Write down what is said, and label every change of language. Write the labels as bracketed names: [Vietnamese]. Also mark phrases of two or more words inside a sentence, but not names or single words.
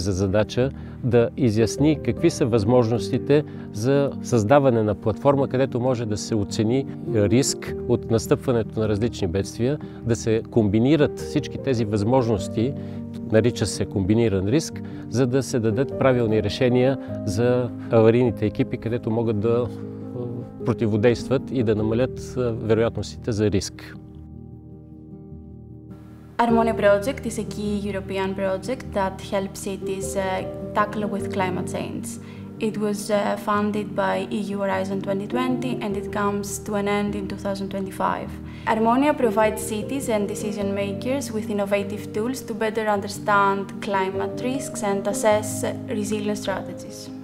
[Bulgarian] за задача да изясни какви са възможностите за създаване на платформа, където може да се оцени риск от настъпването на различни бедствия, да се комбинират всички тези възможности, нарича се комбиниран риск, за да се дадат правилни решения за аварийните екипи, където могат да противодействат и да намалят вероятностите за риск. [English] Harmonia project is a key European project that helps cities tackle with climate change. It was funded by EU Horizon 2020 and it comes to an end in 2025. Harmonia provides cities and decision makers with innovative tools to better understand climate risks and assess resilience strategies.